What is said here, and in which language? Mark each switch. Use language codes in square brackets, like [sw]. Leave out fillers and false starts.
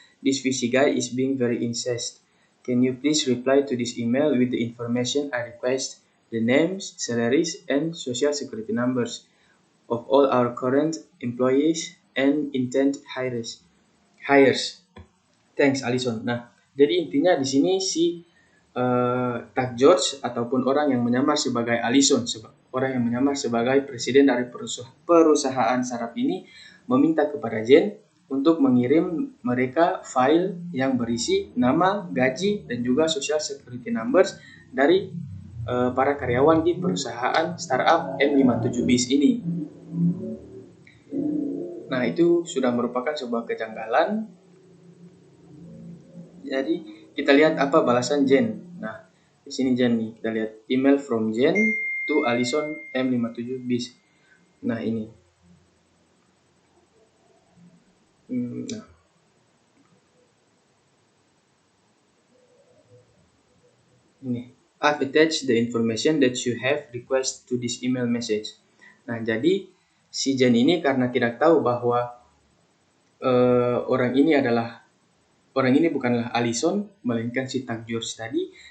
[en] This VC guy is being very incest. Can you please reply to this email with the information I request, the names, salaries, and social security numbers of all our current employees and intent hires. Thanks, Alison." [id] Nah, jadi intinya di sini si Tag George ataupun orang yang menyamar sebagai Alison, orang yang menyamar sebagai presiden dari perusahaan startup ini meminta kepada Jen untuk mengirim mereka file yang berisi nama, gaji, dan juga social security numbers dari para karyawan di perusahaan startup M57Biz ini. Nah, itu sudah merupakan sebuah kejanggalan. Jadi kita lihat apa balasan Jen. Nah, di sini Jen nih, kita lihat [en] email from Jen to Alison M57Biz. [id] Nah, ini. Nah. Ini. [en] I've attached the information that you have request to this email message. [id] Nah, jadi si Jen ini karena tidak tahu bahwa orang ini bukanlah Alison, melainkan si Tag George tadi.